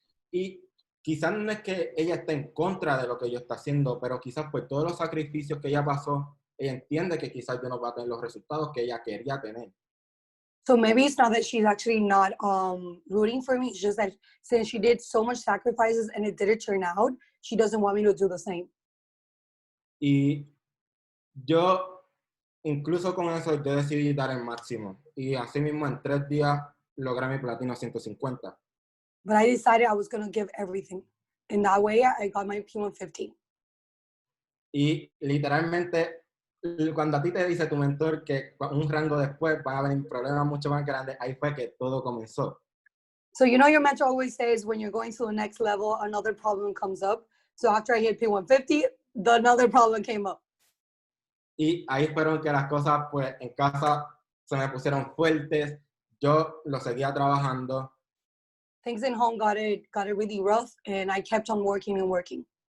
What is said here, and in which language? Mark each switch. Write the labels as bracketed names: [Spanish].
[Spanish] Y quizás no es que ella esté en contra de lo que yo está haciendo, pero quizás por todos los sacrificios que ella pasó, ella entiende que quizás yo no voy a tener los resultados que ella quería tener. [English] So maybe it's not that she's actually not rooting for me. It's just that since she did so much sacrifices and it didn't turn out, she doesn't want me to do the same. [Spanish] Y yo, incluso con eso, yo decidí dar el máximo. Y así mismo en 3 días logré mi platino 150. [English] But I decided I was going to give everything. In that way, I got my P150. [Spanish] Y literalmente, cuando a ti te dice tu mentor que un rango después van a venir problemas mucho más grandes, ahí fue que todo comenzó. [English] So you know your mentor always says when you're going to the next level, another problem comes up. So after I hit P150, another problem came up. [Spanish] Y ahí fueron que las cosas, pues, en casa se me pusieron fuertes. Yo lo seguía trabajando. [English] Things in home got it really rough, and I kept on working and working.